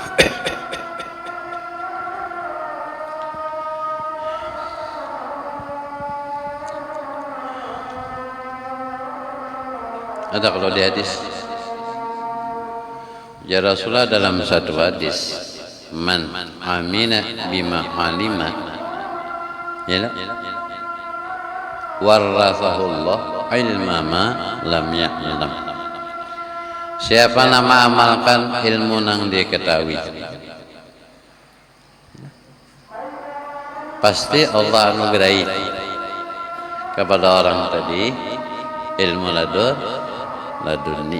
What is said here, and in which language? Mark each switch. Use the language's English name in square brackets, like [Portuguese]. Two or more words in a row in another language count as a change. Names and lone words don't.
[Banjar] Ada kalau di hadis, ya Rasulullah dalam satu hadis, [Arabic] من عمل بما علم، يا ورثه الله علم ما لم يعلم. [Banjar] Siapa nama amalkan ilmu nang dia ketahui, pasti Allah anugerahi kepada orang tadi ilmu laduni.